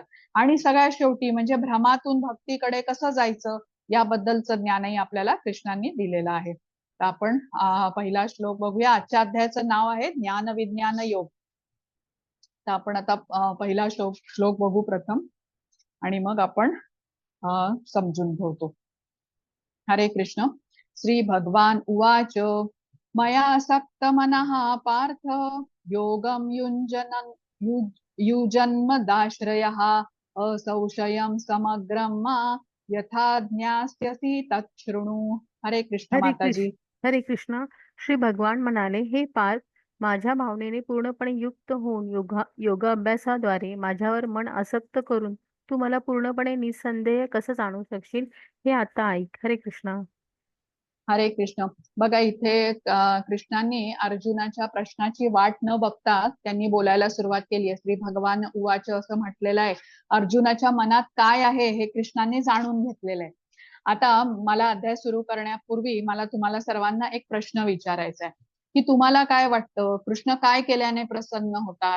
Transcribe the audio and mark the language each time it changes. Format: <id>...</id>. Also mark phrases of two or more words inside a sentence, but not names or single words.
<mr>आणि सगळ्यात शेवटी म्हणजे भ्रमातून भक्तीकडे कसं जायचं याबद्दलचं ज्ञानही आपल्याला कृष्णांनी दिलेलं आहे. तर आपण पहिला श्लोक बघूया. आजच्या अध्यायाचं नाव आहे ज्ञान विज्ञान योग. तर आपण आता पहिला श्लोक बघू प्रथम आणि मग आपण समजून घेतो. हरे कृष्ण.</mr> <sa>श्री भगवान उवाच मया असक्त मनः पार्थ योगं युजन्मदाश्रयः असंशयं समग्रं मा यथा ज्ञास्यसि तच्छृणु.</sa> <mr>हरे कृष्ण हरे माताजी. कृष्ण हरे कृष्ण. श्री भगवान म्हणाले, हे पार्थ, माझ्या भावनेने पूर्णपणे युक्त होऊन योगाभ्यासाद्वारे माझ्यावर मन आसक्त करून तू मला पूर्णपणे निसंदेह कसं जाणू शकशील हे आता ऐक. हरे कृष्ण. हरे कृष्ण. बघा इथे कृष्णांनी अर्जुनाच्या प्रश्नाची वाट न बघता त्यांनी बोलायला सुरुवात केली आहे.</mr> <sa>श्री भगवान उवाच</sa> <mr>असं म्हटलेलं आहे. अर्जुनाच्या मनात काय आहे हे कृष्णांनी जाणून घेतलेलं आहे. आता मला अध्याय सुरू करण्यापूर्वी मला तुम्हाला सर्वांना एक प्रश्न विचारायचा आहे की तुम्हाला काय वाटतं, कृष्ण काय केल्याने प्रसन्न होतात?</mr>